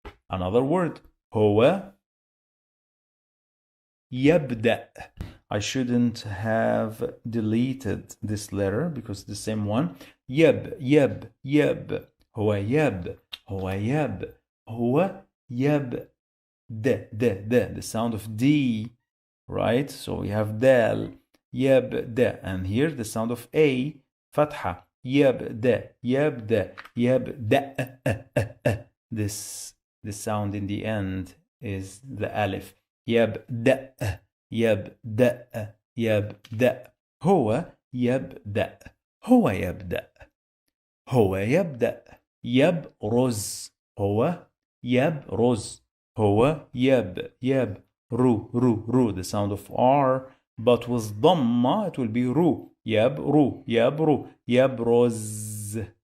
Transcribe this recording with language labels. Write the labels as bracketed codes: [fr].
[en] Another word. [ar] هو يبدأ. [en] I shouldn't have deleted this letter because it's the same one. [ar] يب يب يب هو يب هو يب هو يب [en] the sound of D, right? So we have dal [ar] يبدأ, [en] and here the sound of A [ar] فتحة يبدأ يبدأ يبدأ. [en] This sound in the end is the alif. [ar] يبدأ يبدأ يبدأ هو يبدأ هو يبدأ هو يبدأ يبرز هو يبرز هو يب رو [en] the sound of R, but with [ar] ضمة [en] it will be [ar] رو يبرو يبرز